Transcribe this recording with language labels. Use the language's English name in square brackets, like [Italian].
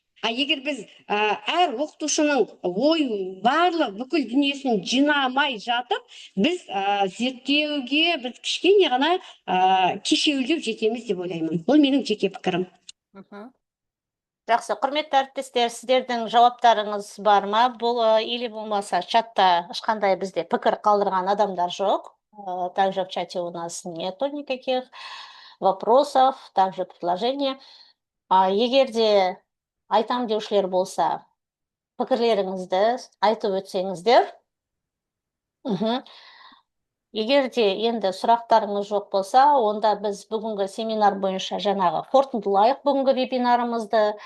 [Kazakh] Егер біз әр оқытушының барлық бүкіл дүниесін жинамай жатып, біз зерттеуге біз кішкене ғана кешеуілдеп жетеміз деп ойлаймын. Бұл менің жеке пікірім. Жақсы, құрметті әріптестер, сіздердің жауаптарыңыз бар ма? Бұл или болмаса чатта ешқандай бізде пікір қалдырған адамдар жоқ. [Russian] Также в чате у нас нету никаких вопросов, также предложений. [Kazakh] Егер де айтам деушілер болса, пікірлеріңізді айтып өтсеңіздер. Егер де енді сұрақтарыңыз жоқ болса, онда біз бүгінгі семинар бойынша жаңағы қорытындылайық бүгінгі вебинарымызды.